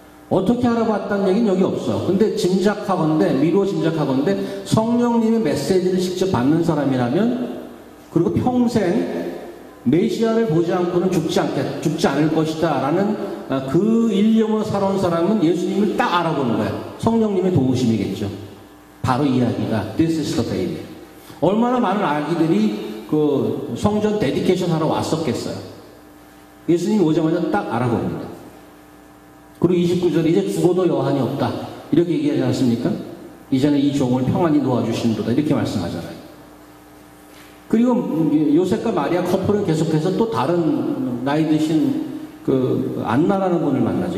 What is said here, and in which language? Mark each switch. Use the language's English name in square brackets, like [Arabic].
[Korean] 어떻게 알아봤다는 얘기는 여기 없어. 근데 짐작하건대, 미루어 짐작하건대 성령님의 메시지를 직접 받는 사람이라면, 그리고 평생 메시아를 보지 않고는 죽지 않을 것이다 라는 그 일념으로 살아온 사람은 예수님을 딱 알아보는 거야. 성령님의 도우심이겠죠. 바로 이야기가 [English] This is the baby. [Korean] 얼마나 많은 아기들이 그 성전 데디케이션 하러 왔었겠어요. 예수님이 오자마자 딱 알아봅니다. 그리고 29절에 이제 죽어도 여한이 없다 이렇게 얘기하지 않습니까? 이제는 이 종을 평안히 놓아주신도다 이렇게 말씀하잖아요. 그리고 요셉과 마리아 커플은 계속해서 또 다른 나이 드신 그 안나라는 분을 만나죠.